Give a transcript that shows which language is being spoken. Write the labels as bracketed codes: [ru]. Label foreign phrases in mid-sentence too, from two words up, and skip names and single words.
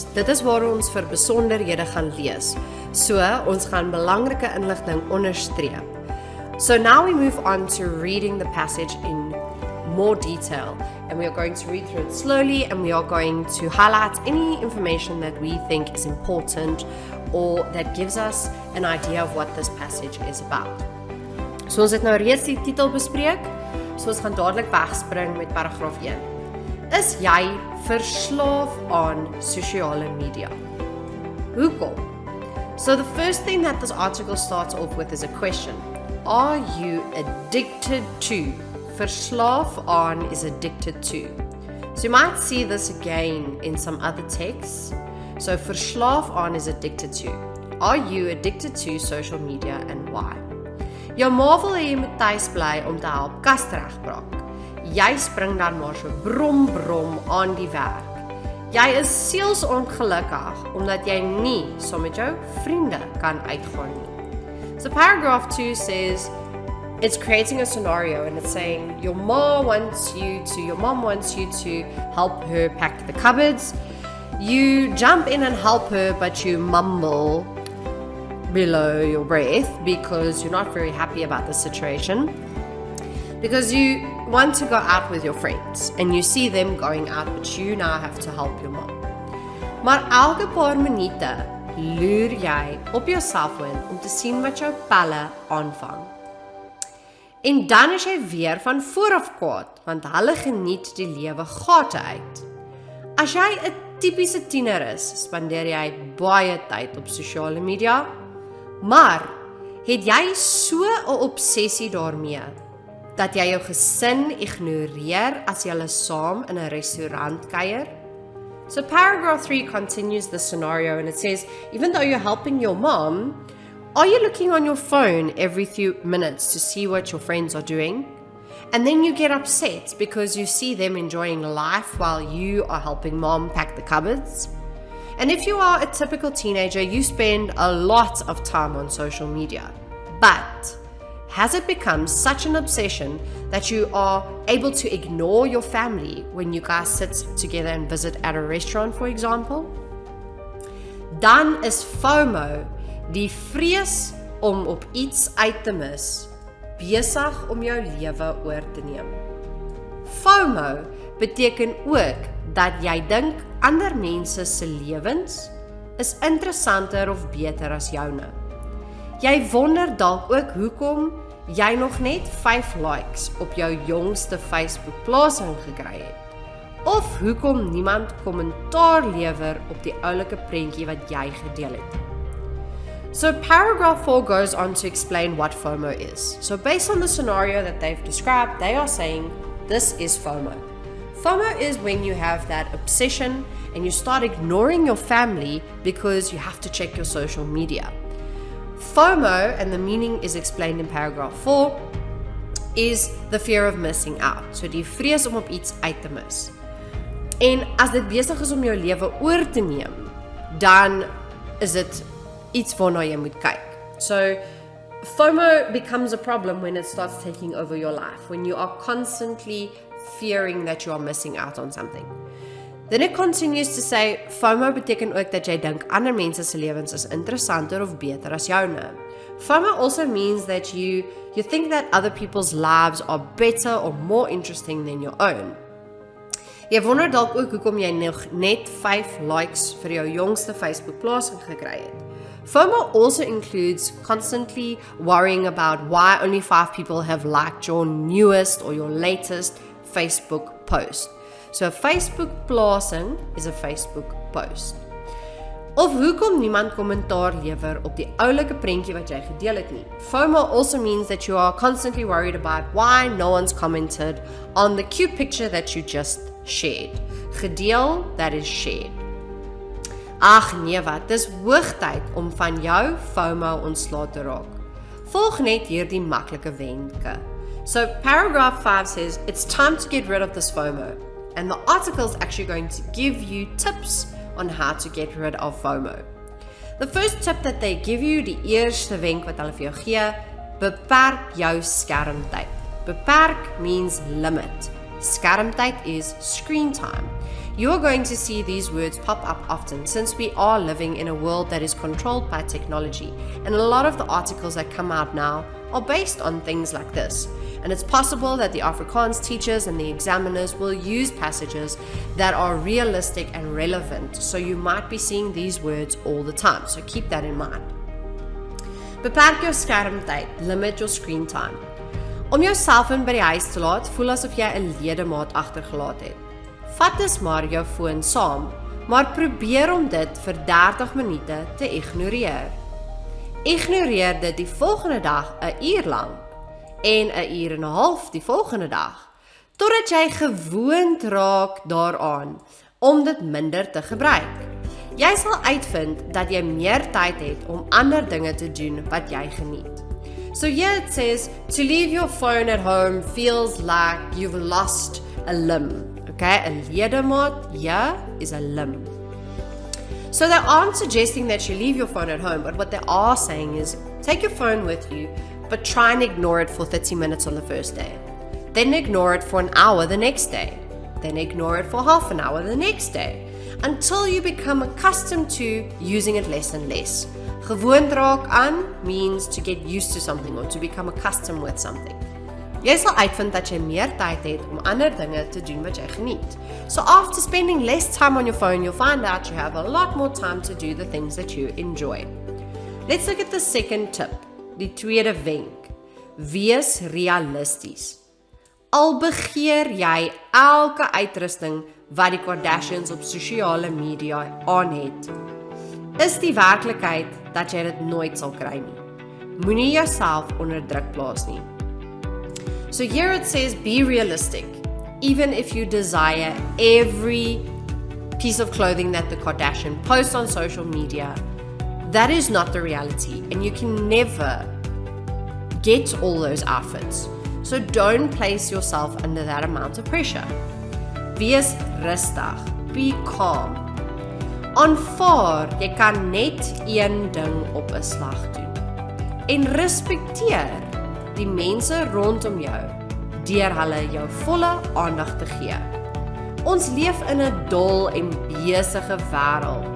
[af] Dit is waar ons vir besonderhede gaan lees. So, ons gaan belangrike inligting onderstreep. [en] So now we move on to reading the passage in more detail, and we are going to read through it slowly, and we are going to highlight any information that we think is important or that gives us an idea of what this passage is about. [af] So ons het nou reeds die titel bespreek, so ons gaan dadelik wegspring met paragraaf 1. Is jy verslaaf aan sosiale media? Hoekom? [en] So the first thing that this article starts off with is a question. Are you addicted to? [af] Verslaaf aan [en] is addicted to. So you might see this again in some other texts. So [af] verslaaf aan [en] is addicted to. Are you addicted to social media and why? [af] Jou ma wil hê jy moet tuis bly om te help kas regbraak. Jy spring dan maar so brom aan die werk. Jy is sielsongelukkig omdat jy nie saam met jou vriende kan uitgaan nie. [en] So paragraph 2 says, it's creating a scenario and it's saying your mom wants you to help her pack the cupboards. You jump in and help her, but you mumble below your breath because you're not very happy about the situation. Because you want to go out with your friends and you see them going out, but you now have to help your mom. [af] Maar elke paar minute loer jy op jou selfoon om te sien wat jou pelle aanvang. En dan is jy weer van vooraf kwaad, want hulle geniet die lewe gate uit. As jy 'n tipiese tiener is, spandeer jy baie tyd op sosiale media, maar het jy so 'n obsessie daarmee dat jy jou gesin ignoreer as julle saam in 'n restaurant kuier? [en] So paragraph 3 continues the scenario and it says, even though you're helping your mom, are you looking on your phone every few minutes to see what your friends are doing? And then you get upset because you see them enjoying life while you are helping mom pack the cupboards? And if you are a typical teenager, you spend a lot of time on social media. But has it become such an obsession that you are able to ignore your family when you guys sit together and visit at a restaurant, for example? [af] Dan is FOMO, die vrees om op iets uit te mis, besig om jou lewe oor te neem. FOMO beteken ook dat jy dink ander mense se lewens is interessanter of beter as joune. Jy wonder dalk ook hoekom jy nog net 5 likes op jou jongste Facebook plasing gekry het. Of hoekom niemand kommentaar lewer op die oulike prentjie wat jy gedeel het. [en] So paragraph 4 goes on to explain what FOMO is. So based on the scenario that they've described, they are saying this is FOMO. FOMO is when you have that obsession and you start ignoring your family because you have to check your social media. FOMO, and the meaning is explained in paragraph 4, is the fear of missing out. [af] So die vrees om op iets uit te mis. En as dit besig is om jou lewe oor te neem, dan is dit iets waarna jy moet kyk. [en] So FOMO becomes a problem when it starts taking over your life, when you are constantly fearing that you are missing out on something. Then it continues to say, [af] FOMO beteken ook dat jy dink ander mense se lewens is interessanter of beter as joune. [en] FOMO also means that you think that other people's lives are better or more interesting than your own. [af] Jy wonder dalk ook hoekom jy nog net 5 likes vir jou jongste Facebook plasing gekry het. [en] FOMO also includes constantly worrying about why only 5 people have liked your newest or your latest Facebook post. So a Facebook plasing is a Facebook post. [af] Of hoekom niemand kommentaar lewer op die oulike prentjie wat jy gedeel het nie. [en] FOMO also means that you are constantly worried about why no one's commented on the cute picture that you just shared. Gedeel, that is shared. [af] Ag nee wat, dis hoogtyd om van jou FOMO ontslae te raak. Volg net hierdie maklike wenke. [en] So paragraph 5 says, it's time to get rid of this FOMO. And the article is actually going to give you tips on how to get rid of FOMO. The first tip that they give you, [af] die eerste wenk wat hulle vir jou gee, beperk jou skermtyd. [en] Beperk means limit. Skermtyd is screen time. You're going to see these words pop up often since we are living in a world that is controlled by technology, and a lot of the articles that come out now are based on things like this. And it's possible that the Afrikaans teachers and the examiners will use passages that are realistic and relevant, so you might be seeing these words all the time, so keep that in mind. [af] Beperk jou skermtyd, [en] limit your screen time. [af] Om jou selfoon by die huis te laat, voel asof jy 'n ledemaat agtergelaat het. Vat dus maar jou foon saam, maar probeer om dit vir 30 minute te ignoreer. Ignoreer dit die volgende dag 'n uur lank en 'n uur en 'n half die volgende dag, totdat jy gewoond raak daaraan om dit minder te gebruik. Jy sal uitvind dat jy meer tyd het om ander dinge te doen wat jy geniet. [en] So here it says, to leave your phone at home feels like you've lost a limb. Okay, a ledemaat, yeah, is a limb. So they aren't suggesting that you leave your phone at home, but what they are saying is, take your phone with you, but try and ignore it for 30 minutes on the first day. Then ignore it for an hour the next day. Then ignore it for half an hour the next day. Until you become accustomed to using it less and less. [af] Gewoond raak aan [en] means to get used to something or to become accustomed with something. [af] Jy sal uitvind dat jy meer tyd het om ander dinge te doen wat jy geniet. [en] So after spending less time on your phone, you'll find out you have a lot more time to do the things that you enjoy. Let's look at the second tip, [af] die tweede wenk. Wees realisties. Al begeer jy elke uitrusting wat die Kardashians op sosiale media aan het, is die werklikheid dat jy dit nooit sal kry nie. Moenie jouself onder druk plaas nie. [en] So here it says, be realistic. Even if you desire every piece of clothing that the Kardashian posts on social media, that is not the reality, and you can never get all those outfits. So don't place yourself under that amount of pressure. [af] Wees rustig, [en] be calm. [af] Aanvaar, jy kan net een ding op 'n slag doen. En respekteer die mense rondom jou, deur hulle jou volle aandag te gee. Ons leef in 'n dol en besige wêreld.